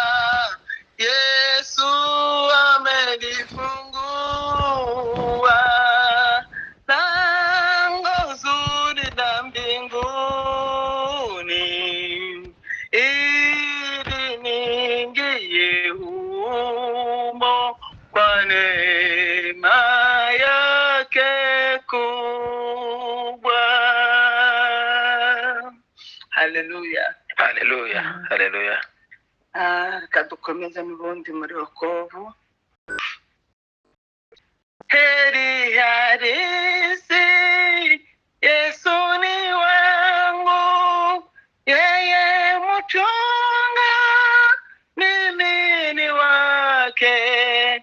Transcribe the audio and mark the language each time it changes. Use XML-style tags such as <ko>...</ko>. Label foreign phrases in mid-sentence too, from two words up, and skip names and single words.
<sw>Yesu amelifungua lango zuri la mbinguni, ili niingie humo kwa neema yake kubwa. Haleluya, haleluya, haleluya.</sw> <rn>Kadukomeza n'ubundi muri wokovu.</rn> <sw>Heri halisi, Yesu ni wangu, yeye mchunga, mimi ni wake.</sw>